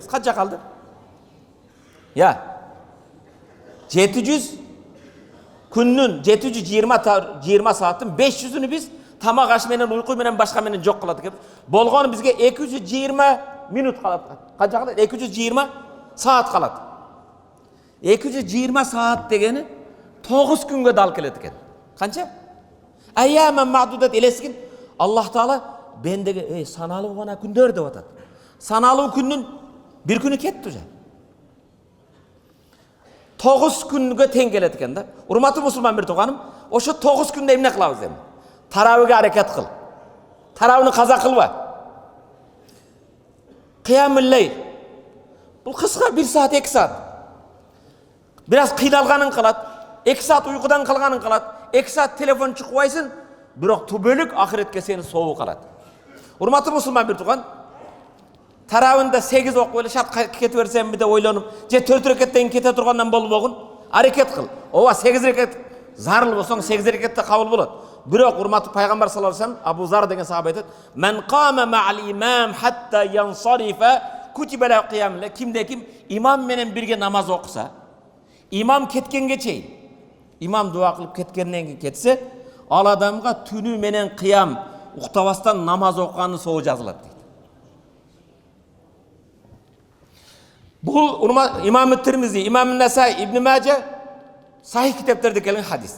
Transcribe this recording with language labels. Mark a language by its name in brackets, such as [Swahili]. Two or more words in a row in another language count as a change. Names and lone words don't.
[Kyrgyz] Канча калды? 700 күннүн 720 saattын 500'ünü биз тамак аш менен, уйку менен, башка менен жок кылат экенбиз. Болгону бизге 220 minut калат. Канча калат? 220 saat калат. 220 saat дегени 9 күнгө дал келет экен. Канча? [Arabic] أيامًا معدودات элескин. [Kyrgyz] Аллах Таала бендеге саналуу гана күндөр деп атат. Саналуу күннүн бир күнү кетти уже. 9 күнгө тең келет экен да. Урматтуу мусулман бир тууганым, ошо 9 күндө эмне кылабыз эми? Тарабыга аракет кыл. Тарабыны каза кылба. [Arabic] قيام الليل. [Kyrgyz] Бул кыска 1 saat 2 saat. Biraz кыйналганын кылат, 2 saat уйкудан калганын кылат, 2 saat телефон чукпайсың, бирок түбөлүк ахиретке сени соолук алат. Урматтуу мусулман бир тууган, тарабында 8 окуп эле шат кетип берсемби деп ойлонуп, же 4 рекеттен кете тургандан болбогун, аракет кыл. Ооба 8 рекет зарыл болсоң 8 рекетте кабыл болот. Бирок урматтуу пайгамбар [Arabic] صلى الله عليه وسلم, [Kyrgyz] Абу Зар деген сахаба айтат: [Arabic] "من قام مع الإمام حتى ينصرف كتب له قيام." [Kyrgyz] Кимде ким имам менен бирге намаз окуса, имам кеткенге чейин, имам дуа кылып кеткенден кийин кетсе, ал адамга түнү менен кыям уктабастан намаз окуганы соо жазылат дейт. Бул имам Тирмизи, имам Насаи, Ибн Мажа сахih китептерде келген хадис.